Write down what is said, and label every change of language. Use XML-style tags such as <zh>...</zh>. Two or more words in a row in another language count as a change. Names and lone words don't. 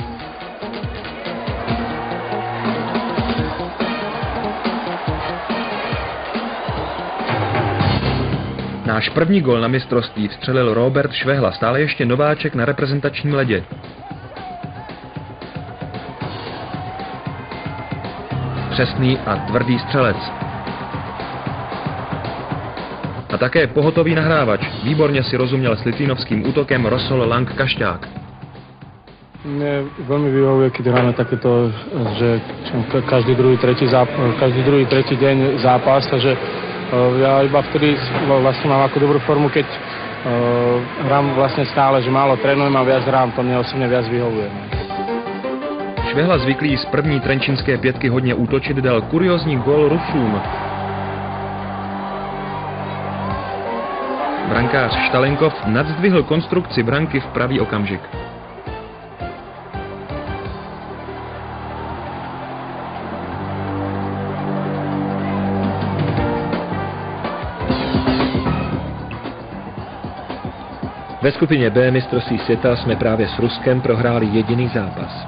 <cs>Náš první gól na mistrovství vstřelil Robert Švehla, stále ještě nováček na reprezentačním ledě. Přesný a tvrdý střelec. A také pohotový nahrávač. Výborně si rozuměl s litvínovským útokem Rosol Lang Kašťák.</cs> <sk>Mne veľmi vyhovuje, keď hráme takéto, že každý druhý, tretí deň zápas, takže ja iba vtedy vlastne mám ako dobrú formu, keď hrám vlastne stále, že málo trénujem a viac hrám, to mne osobne viac vyhovuje.</sk> <cs>Švehla zvyklý z první trenčínské pětky hodně útočit dal kuriózní gól Rusům. Brankář Štalenkov nadzdvihl konstrukci branky v pravý okamžik. Ve skupině B mistrovství světa jsme právě s Ruskem prohráli jediný zápas.</cs>